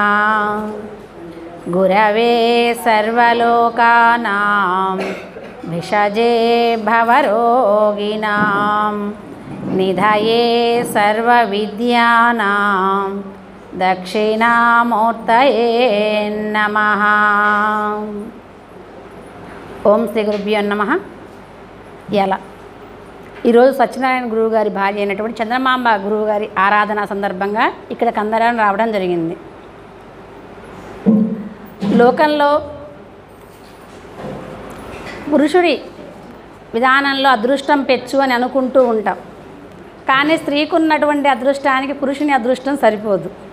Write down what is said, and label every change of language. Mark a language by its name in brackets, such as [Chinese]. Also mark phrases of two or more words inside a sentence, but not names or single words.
[Sanskrit] गुरवे सर्वलोकानां भिषजे भवरोगिणां निधये सर्वविद्यानां दक्षिणामूर्तये नमः। ओं श्री गुरुभ्यो नमः। [Telugu] ఎలా ఈరోజు సత్యనారాయణ గురువు గారి భార్య అయినటువంటి చంద్రమాంబ గురువు గారి ఆరాధన సందర్భంగా ఇక్కడికి అందరం రావడం జరిగింది. లోకంలో పురుషుడి విధానంలో అదృష్టం పెచ్చు అని అనుకుంటూ ఉంటాం, కానీ స్త్రీకి ఉన్నటువంటి అదృష్టానికి పురుషుని అదృష్టం సరిపోదు.